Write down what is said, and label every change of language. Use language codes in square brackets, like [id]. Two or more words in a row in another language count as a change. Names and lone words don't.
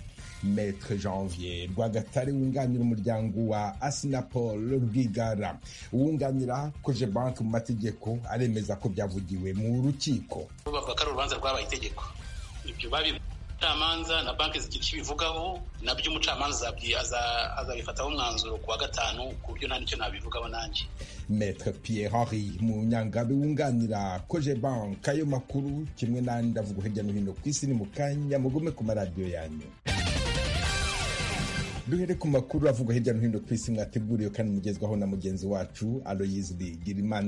[rw] Maître Janvier Rwagatare wunganira umuryango wa Paul Rwigara, wunganira Cogebanque mu mategeko, aremeza ko byavugiwe mu rukiko. Bavuga ko urubanza rwabaye itegeko, ibyo umucamanza na banki zigira icyo bivugaho, nabyo umucamanza azabifataho umwanzuro ku wa gatanu, ku buryo nta nicyo nabivugaho nanjye. Maître Pierre Henri Munyangabe wunganira Cogebanque, ayo makuru kimwe n'andi avuga hirya no hino ku isi ni mu kanya, mugume ku maradiyo yanyu. Duhere ku makuru avugwa hirya no hino ku isi mwateguriwe kandi mugezwaho na mugenzi wacu Aloyizi Bigirimana.